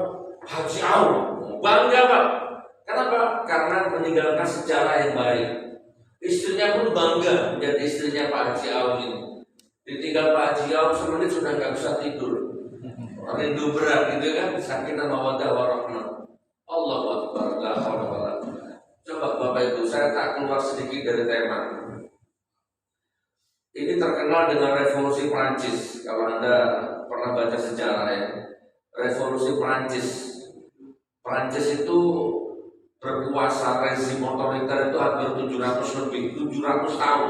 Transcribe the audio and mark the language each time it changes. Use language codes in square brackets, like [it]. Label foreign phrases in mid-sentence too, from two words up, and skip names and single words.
[id] Haji Aum. Bangga Pak. Kenapa? Karena meninggalkan sejarah yang baik. Istrinya pun bangga menjadi istrinya Pak Haji Aum ini. Ditinggal Pak Haji Aum semenit sudah nggak bisa tidur. Rindu berat gitu kan, [ar] سكينة ومودة ورحمة. الله أكبر لا حول ولا قوة. [id] Coba Bapak Ibu, saya tak keluar sedikit dari tema. Ini terkenal dengan revolusi Prancis. Kalau Anda pernah baca sejarah ya, revolusi Prancis. Prancis itu berkuasa rezim otoriter itu hampir 700 tahun.